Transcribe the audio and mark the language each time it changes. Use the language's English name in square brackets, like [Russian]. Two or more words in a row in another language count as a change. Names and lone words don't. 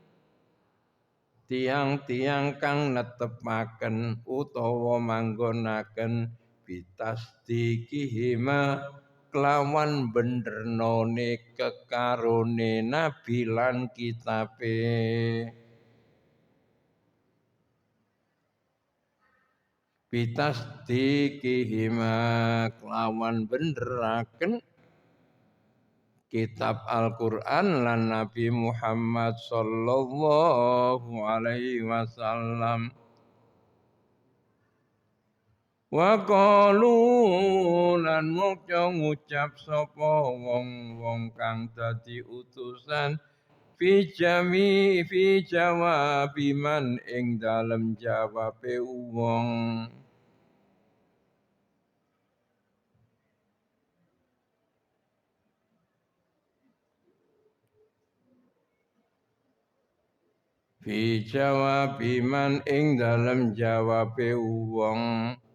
[Javanese] tiang kang netepaken utawa manggonaken bitasdikihima kelawan benerane kekarone nabi lan kitabe bitasdikihima kelawan beneraken kitab Al-Qur'an lan Nabi Muhammad [Arabic] sallallahu alaihi wasallam wa qalu [Javanese] lan ngucap sapa wong-wong kang dadi utusan fi jawabi man ing dalem jawabe wong [Arabic] fi jawabi man [Javanese] ing dalem jawabe wong